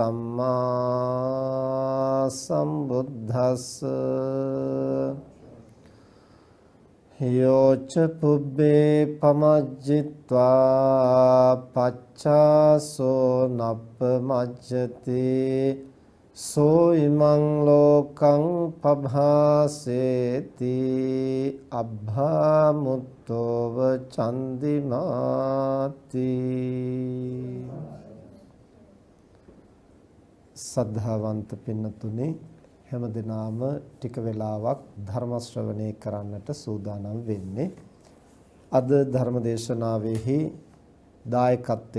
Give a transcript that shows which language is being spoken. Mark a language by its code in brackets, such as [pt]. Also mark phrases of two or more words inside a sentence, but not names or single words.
[pi] සම්මා සම්බුද්දස්ස යෝච පුබ්බේ පමජ්ජිත්වා පච්චාසෝ නප්පමජ්ජති සෝ ඉමං ලෝකං පභාසේති අබ්භාමුත්තෝව චන්දිමාති [si] සද්ධාවන්ත පින්නතුනි හැම දිනම ටික වෙලාවක් ධර්ම ශ්‍රවණය කරන්නට සූදානම් වෙන්නේ අද ධර්ම දේශනාවෙහි දායකත්වයේ